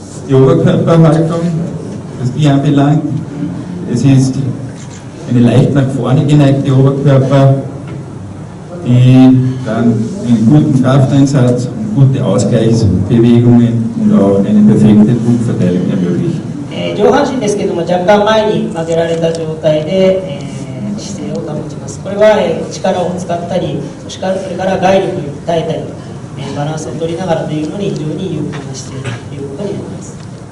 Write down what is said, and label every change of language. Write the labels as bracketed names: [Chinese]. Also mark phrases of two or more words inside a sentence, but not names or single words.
[German] die Oberkörperhaltung, was die anbelangt. Es ist eine leicht nach vorne geneigte Oberkörper, die dann einen guten Krafteinsatz und gute Ausgleichsbewegungen und auch eine perfekte Druckverteilung ermöglichen. [Japanese] 上半身ですけれども、若干前に曲げられた状態で、姿勢を保ちます。これは、力を使ったり、それから外力に耐えたり、バランスを取りながらというのに非常に有効な姿勢ということになります。